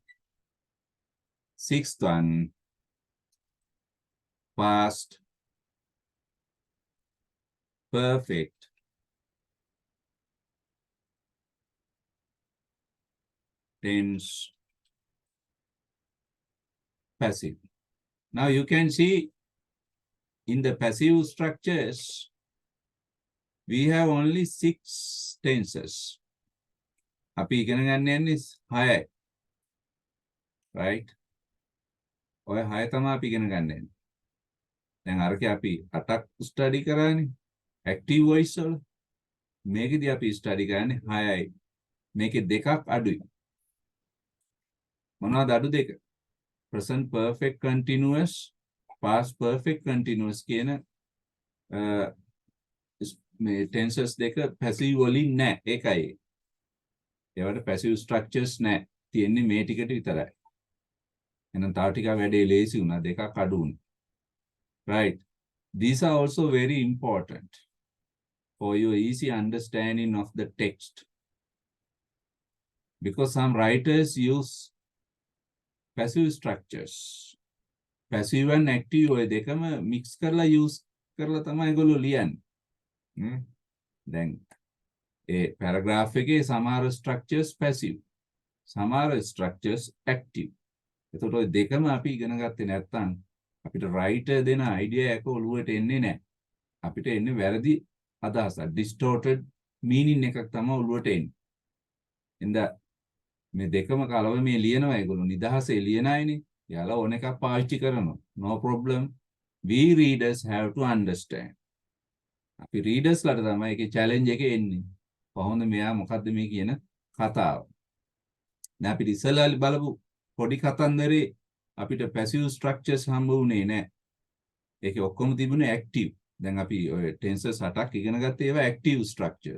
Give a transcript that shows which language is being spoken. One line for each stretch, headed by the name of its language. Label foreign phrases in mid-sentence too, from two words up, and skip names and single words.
English: Sixth one past perfect tense passive. Now you can see in the passive structures we have only 6 tenses.
Sinhala: අපි ඉගෙන ගන්න යන්නේ 6යි. right? ඔය 6 තමයි අපි ඉගෙන ගන්න යන්නේ. දැන් අරකේ අපි 8ක් ස්ටඩි කරානේ
English: active voice
Sinhala: වල. මේකෙදි අපි ස්ටඩි කරන්නේ 6යි. මේකේ දෙකක් අඩුයි. මොනවද අඩු දෙක?
English: present perfect continuous past perfect continuous
Sinhala: කියන මේ tenses දෙක passive වලින් නැහැ. ඒකයි. ඒවට
English: passive structures
Sinhala: නැහැ. තියෙන්නේ මේ ටිකට විතරයි. එහෙනම් තා ටික වැඩේ ලේසි වුණා. දෙකක් අඩු වුණා. right?
English: These are also very important for your easy understanding of the text. Because some writers use passive structures. Passive and active
Sinhala: ඔය දෙකම mix කරලා use කරලා තමයි ඒගොල්ලෝ ලියන්නේ. දැන් ඒ paragraph එකේ සමහර
English: structures passive,
Sinhala: සමහර structures active. එතකොට ඔය දෙකම අපි ඉගෙන ගත්තේ නැත්නම් අපිට writer දෙන idea එක ඔළුවට එන්නේ නැහැ. අපිට එන්නේ වැරදි අදහසක්,
English: distorted meaning
Sinhala: එකක් තමයි ඔළුවට එන්නේ. ඉතින් මේ දෙකම කලව මේ ලියනවා ඒගොල්ලෝ නිදහසේ ලියන අයනේ. යාලා ඕන එකක් පාවිච්චි කරනවා.
English: No problem. We readers have to understand.
Sinhala: අපි readers ලාට තමයි ඒකේ challenge එක එන්නේ. කොහොමද මෙයා මොකද්ද මේ කියන කතාව. දැන් අපිට ඉස්සෙල්ලා බලපු පොඩි කතන්දරේ අපිට
English: passive structures
Sinhala: හම්බ වුණේ නැහැ. ඒකේ ඔක්කොම තිබුණේ active. දැන් අපි ඔය tenses 8ක් ඉගෙන ගත්තේ ඒවා
English: active structures.